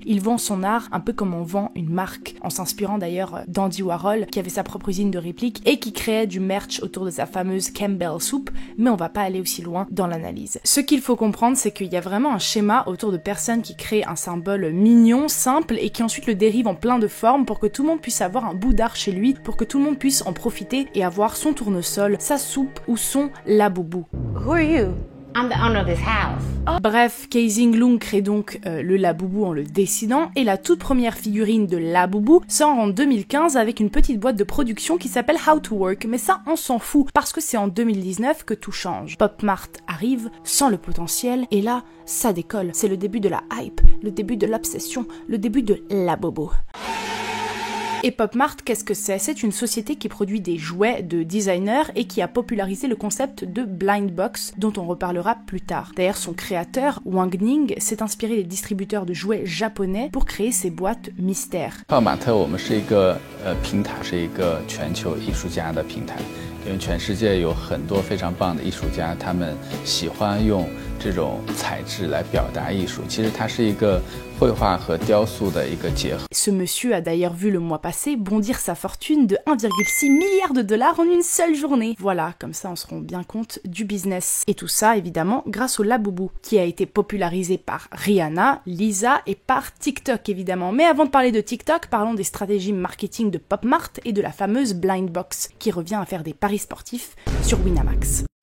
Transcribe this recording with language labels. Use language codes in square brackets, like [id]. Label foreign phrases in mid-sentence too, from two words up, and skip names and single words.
[fr] Il vend son art un peu comme on vend une marque, en s'inspirant d'ailleurs d'Andy Warhol qui avait sa propre usine de répliques et qui créait du merch autour de sa fameuse Campbell Soup, mais on va pas aller aussi loin dans l'analyse. Ce qu'il faut comprendre c'est qu'il y a vraiment un schéma autour de personnes qui créent un symbole mignon, simple et qui ensuite le dérivent en plein de formes pour que tout le monde puisse avoir un bout d'art chez lui, pour que tout le monde puisse en profiter et avoir son tournesol, sa soupe ou son laboubou. [en] Who are you? I'm the owner of this house. [fr] Bref, Kaising Lung crée donc le laboubou en le dessinant et la toute première figurine de laboubou sort en 2015 avec une petite boîte de production qui s'appelle How to Work, mais ça on s'en fout parce que c'est en 2019 que tout change. Pop Mart arrive sans le potentiel et là ça décolle. C'est le début de la hype, le début de l'obsession, le début de laboubou. Et Pop Mart, qu'est-ce que c'est ? C'est une société qui produit des jouets de designers et qui a popularisé le concept de [en] blind box, [fr] dont on reparlera plus tard. D'ailleurs, son créateur, Wang Ning, s'est inspiré des distributeurs de jouets japonais pour créer ces boîtes mystères. [zh] Pop Mart 我们是一个平台，是一个全球艺术家的平台，因为全世界有很多非常棒的艺术家，他们喜欢用这种材质来表达艺术。其实它是一个绘画和雕塑的一个结合。 [fr] Ce monsieur a d'ailleurs vu le mois passé bondir sa fortune de 1,6 milliard de dollars en une seule journée. Voilà, comme ça on se rend bien compte du business. Et tout ça évidemment grâce au laboubou, qui a été popularisé par Rihanna, Lisa et par TikTok évidemment. Mais avant de parler de TikTok, parlons des stratégies marketing de Pop Mart et de la fameuse [en] blind box, [fr] qui revient à faire des paris sportifs sur Winamax.